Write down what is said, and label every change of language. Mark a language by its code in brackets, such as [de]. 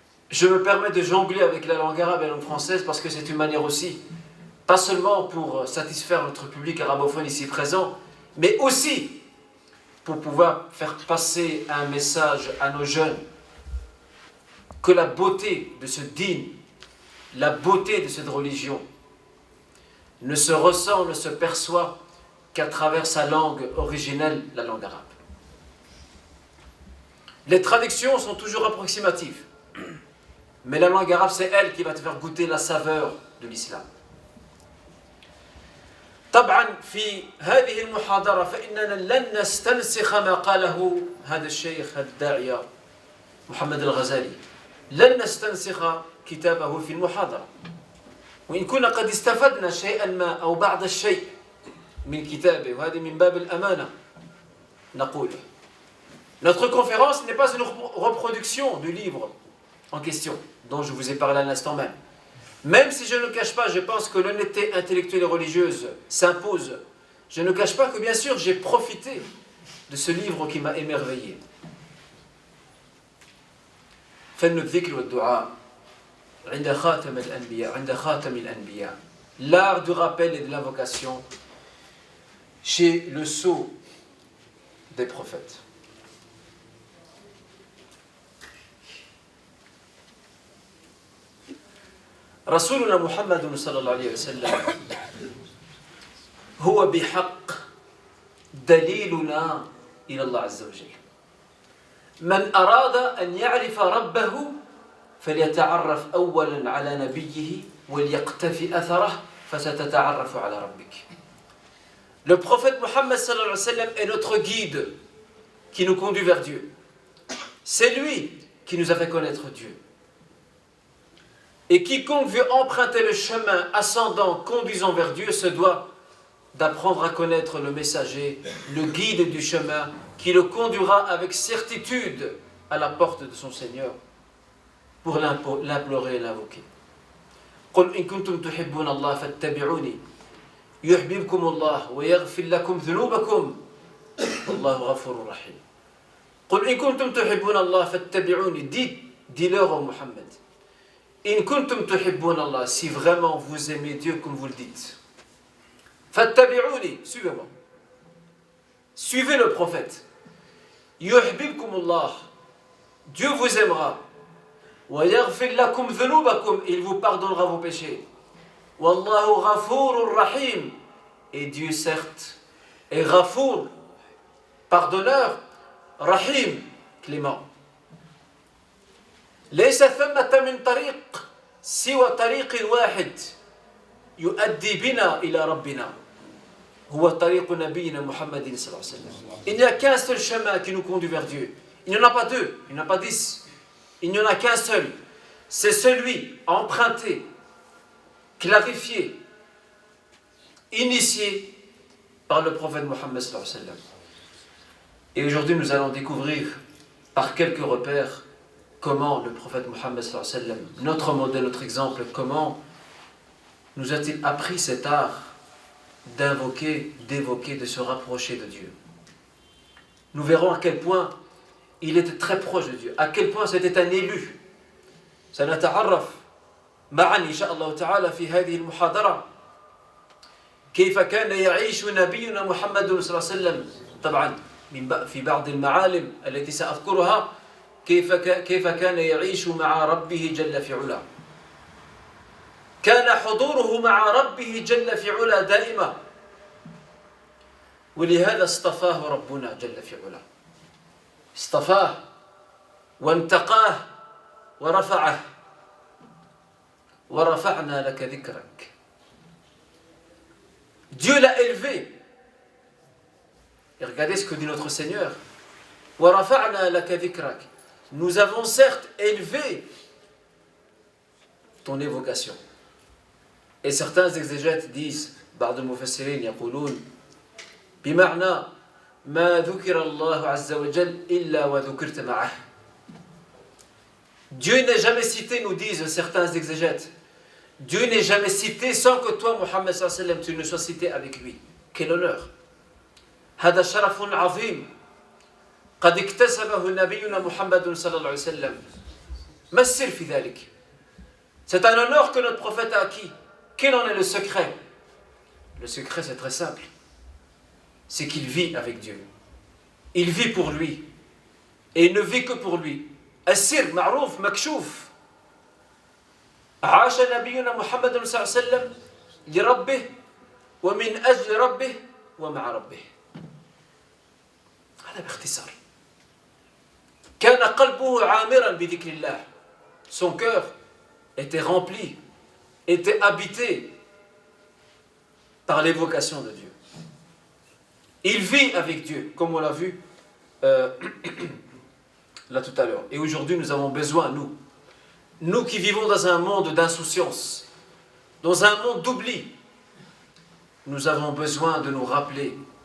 [fr] Je me permets de jongler avec la langue arabe et la langue française parce que c'est une manière aussi, pas seulement pour satisfaire notre public arabophone ici présent, mais aussi pour pouvoir faire passer un message à nos jeunes que la beauté de ce din, la beauté de cette religion ne se ressent, ne se perçoit qu'à travers sa langue originelle, la langue arabe. Les traductions sont toujours approximatives, mais la langue arabe, c'est elle qui va te faire goûter la saveur de l'islam. [ar] طبعا في هذه المحاضرة فإننا لن نستنسخ ما قاله هذا الشيخ هذا الداعية محمد الغزالي، لن نستنسخ كتابه في المحاضرة، وإن كنا قد استفدنا شيئا ما أو بعض الشيء من كتابه، وهذه من باب الأمانة نقوله. [fr] Notre conférence n'est pas une reproduction du livre en question dont je vous ai parlé à l'instant même. Même si je ne cache pas, je pense que l'honnêteté intellectuelle et religieuse s'impose, je ne cache pas que bien sûr j'ai profité de ce livre qui m'a émerveillé. [ar] فن الذكر والدعاء عند خاتم الأنبياء [fr] عند خاتم الأنبياء، l'art du rappel et de l'invocation chez le sceau des prophètes. [ar] رسولنا محمد صلى الله عليه وسلم هو بحق دليلنا إلى الله عز وجل. من أراد أن يعرف ربه فليتعرف أولا على نبيه وليقتفي أثره فستتعرف على ربك. [fr] Le prophète Mohammed sallallahu alayhi wa sallam est notre guide qui nous conduit vers Dieu. C'est lui qui nous a fait connaître Dieu. Et quiconque veut emprunter le chemin ascendant, conduisant vers Dieu, se doit d'apprendre à connaître le messager, le guide du chemin, qui le conduira avec certitude à la porte de son Seigneur. pour l'implorer et l'invoquer. [ar] قل إن كنتم تحبون الله فاتبعوني يحببكم الله ويغفر لكم ذنوبكم والله غفور رحيم. قل إن كنتم تحبون الله فاتبعوني. [fr] Dis-leur au Mohammed. [ar] إن كنتم تحبون الله, [fr] si vraiment vous aimez Dieu comme vous le dites. [ar] فاتبعوني, [fr] suivez-moi. Suivez le prophète. [ar] يحببكم الله, [fr] Dieu vous aimera. [ar] ويغفر لكم ذنوبكم, [fr] il vous pardonnera vos péchés. [ar] والله غفور رحيم, [fr] et Dieu certes est Ghafour, pardonneur, Rahim, clément. [ar] ليس ثمة من طريق سوى طريق واحد يؤدي بنا إلى ربنا هو طريق نبينا محمد صلى الله عليه وسلم. [fr] Il n'y a qu'un seul chemin qui nous conduit vers Dieu. Il n'y en a pas deux, il n'y en a pas 10. Il n'y en a qu'un seul. C'est celui emprunté, clarifié, initié par le prophète Mohammed sallallahu alayhi wa sallam. Et aujourd'hui, nous allons découvrir par quelques repères comment le prophète Mohammed sallallahu alayhi wa sallam, notre modèle, notre exemple, comment nous a-t-il appris cet art d'invoquer, d'évoquer, de se rapprocher de Dieu. Nous verrons à quel point il était très proche de Dieu, à quel point c'était un élu. [ar] سنتعرف معا إن شاء الله تعالى في هذه المحاضرة كيف كان يعيش نبينا محمد صلى الله عليه وسلم. طبعا في بعض المعالم التي سأذكرها كيف كان يعيش مع ربه جل في علاه. كان حضوره مع ربه جل في علاه دائما، ولهذا اصطفاه ربنا جل في علاه. اصطفاه وانتقاه ورفعه. ورفعنا لك ذكرك. [fr] Dieu l'a élevé. Et regardez ce que dit notre Seigneur. [ar] وَرَفَعْنَا لَكَ ذِكْرَكَ. [fr] Nous avons certes élevé ton évocation. Et certains exégètes disent, [ar] بعض المفسرين يقولون بمعنى ما ذكر الله عز وجل إلا وذكرت معه. [fr] Dieu n'est jamais cité, nous disent certains exégètes. Dieu n'est jamais cité sans que toi, Mohammed sallallahu alayhi wa sallam, tu ne sois cité avec lui. Quel honneur! [ar] هذا شرف عظيم قد اكتسبه نبينا محمد صلى الله عليه وسلم. ما السر في ذلك؟ [fr] C'est un honneur que notre prophète a acquis. Quel en est le secret? Le secret, c'est très simple. C'est qu'il vit avec Dieu. Il vit pour lui. Et il ne vit que pour lui. [ar] السر معروف مكشوف. عاش نبينا محمد صلى الله عليه وسلم لربه ومن أجل ربه ومع ربه. هذا باختصار. كان قلبه عامرا بذكر الله. [fr] Son cœur était rempli, était habité par l'évocation de Dieu. Il vit avec Dieu, comme on l'a vu là tout à l'heure. Et aujourd'hui, nous avons besoin, nous qui vivons dans un monde d'insouciance, dans un monde d'oubli, nous avons besoin de nous rappeler.